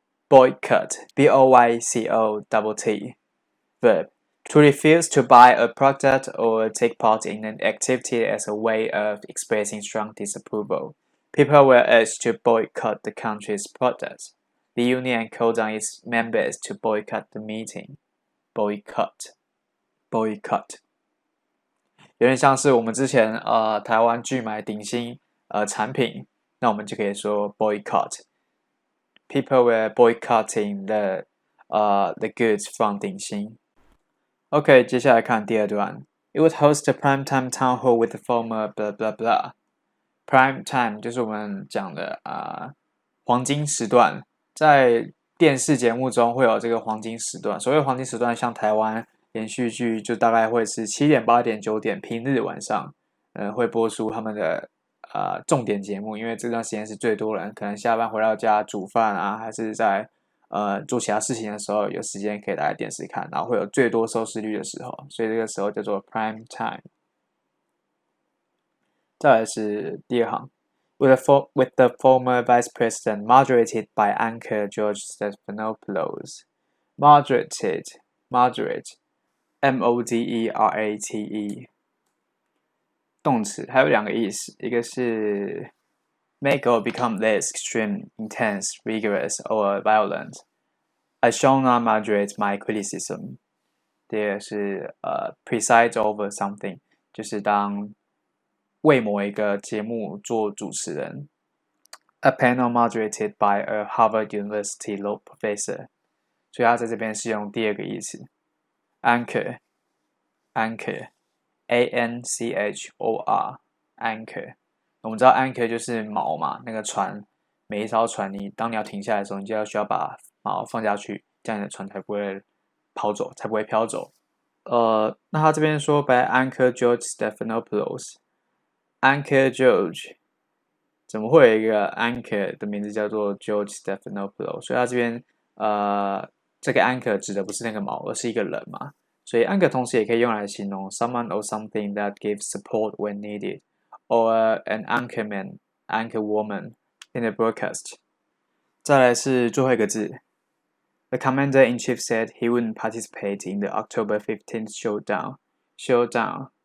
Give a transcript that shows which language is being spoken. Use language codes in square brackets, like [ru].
[en] Boycott, B-O-Y-C-O-T-T. Verb, to refuse to buy a product or take part in an activity as a way of expressing strong disapproval. People were urged to boycott the country's products. The union called on its members to boycott the meeting. Boycott. Boycott. [zh] 有点像是我们之前台湾拒买顶新产品，那我们就可以说 boycott. [en] People were boycotting the goods from 顶新。 [zh] OK， 接下来看第二段。 [en] It would host a primetime town hall with the former blah blah blah. [zh] Prime time 就是我们讲的黄金时段，在电视节目中会有这个黄金时段。所谓黄金时段，像台湾连续剧就大概会是7点、8点、9点，平日晚上会播出他们的重点节目，因为这段时间是最多人可能下班回到家煮饭还是在做其他事情的时候有时间可以打开电视看，然后会有最多收视率的时候，所以这个时候叫做 prime time。再来是第二行 [en] with the former vice president moderated by anchor George Stephanopoulos. Moderated, moderate, M-O-D-E-R-A-T-E [zh] 动词还有两个意思，一个是 [en] make or become less extreme, intense, rigorous, or violent. I shall not moderate my criticism. [zh] 第二是 [en] preside over something, [zh] 就是当为某一个节目做主持人。 [en] A panel moderated by a Harvard University law professor. [zh] 所以他在这边是用第二个意思。 [en] Anchor, anchor, A-N-C-H-O-R, anchor. [zh] 我们知道 anchor 就是锚嘛，那个船，每一艘船当你要停下来的时候，你就需要把锚放下去，这样你的船才不会跑走，才不会飘走。那他这边说 by anchor George Stephanopoulos. Anchor George 怎么会有一个 anchor 的名字叫做 George Stephanopoulos？所以他这边这个 anchor 指的不是那个锚，而是一个人嘛。所以 [en] anchor [zh] 同时也可以用来形容 [en] someone or something that gives support when needed, or an anchorman, anchorwoman in the broadcast. [zh] 再来是最后一个字。 [en] The commander-in-chief said he wouldn't participate in the October 15th showdown. Showdown.